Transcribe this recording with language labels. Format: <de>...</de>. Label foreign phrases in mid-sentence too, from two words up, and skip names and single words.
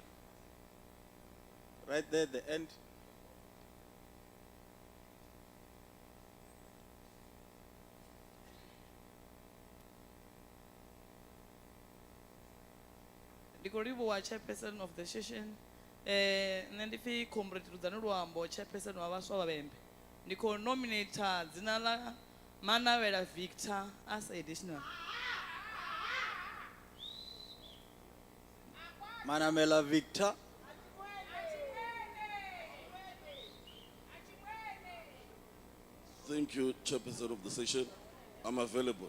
<en>Right there at the end. Ndikoliwa chairperson of the session.</en> <ve>Nṋe ndi pfi Comrade Rudzani Luambo, chairperson wa vhaswa vha Vhembe. Ndi khou nominate dzina ḽa Manavhela Victor</ve> <en>as additional.</en> <ve>Manamela Victor.</ve> <en>Thank you, Chairperson of the session. I'm available.</en>